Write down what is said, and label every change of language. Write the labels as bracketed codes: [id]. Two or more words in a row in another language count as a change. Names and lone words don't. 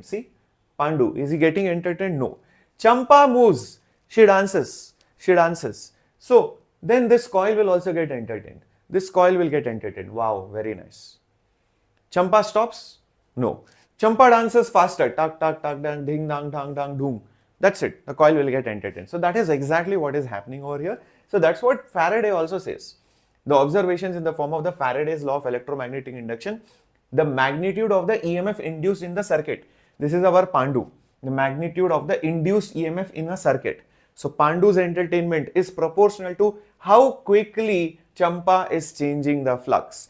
[en] See, Pandu, is he getting entertained? No. Champa moves. She dances. She dances. So then this coil will also get entertained. This coil will get entertained. Wow, very nice. Champa stops? No. Champa dances faster. Tak, tak, tak, dang, ding, dang, dang, dang, doom. That's it. The coil will get entertained. So that is exactly what is happening over here. So that's what Faraday also says. The observations in the form of the Faraday's law of electromagnetic induction, the magnitude of the EMF induced in the circuit. This is our Pandu. The magnitude of the induced EMF in a circuit. So Pandu's entertainment is proportional to how quickly Champa is changing the flux.